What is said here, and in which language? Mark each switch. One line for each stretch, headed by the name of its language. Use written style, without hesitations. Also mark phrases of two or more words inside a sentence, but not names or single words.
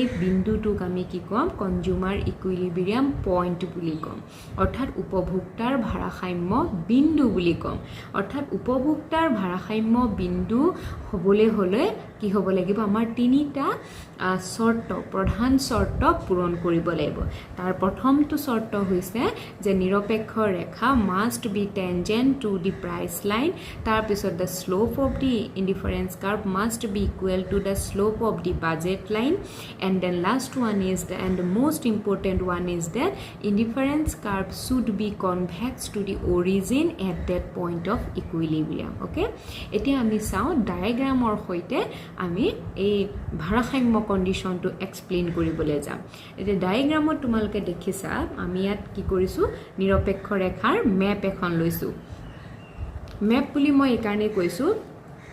Assamese: বিন্দুটোক আমি কি কম
English: consumer equilibrium point
Assamese: বুলি কম অৰ্থাৎ উপভোক্তাৰ ভাৰসাম্য বিন্দু বুলি কম অৰ্থাৎ উপভোক্তাৰ ভাৰসাম্য বিন্দু হ'বলে হলে কি হ'ব লাগিব আমাৰ তিনিটা শৰ্ত প্ৰধান শৰ্ত পূৰণ কৰিব লাগিব তাৰ প্ৰথমটো শৰ্ত হৈছে যে নিৰপেক্ষ ৰেখা
English: must be tangent to the price line
Assamese: তাৰ পিছত
English: the slope of the indifference curve must be equal to the slope of the budget line and then last one is the and the most important one is that indifference curve should be convex to the origin at that point of equilibrium okay
Assamese: এতিয়া আমি চাও ডায়াগ্ৰামৰ সৈতে আমি এই ভাৰসাম্য কন্ডিশনটো এক্সপ্লেইন কৰিবলৈ যাম এতিয়া ডায়াগ্ৰামত তোমালোকে দেখিছা আমি ইয়াত কি কৰিছো নিৰপেক্ষ ৰেখাৰ মেপ এখন লৈছো মেপ বুলি মই এই কাৰণে কৈছো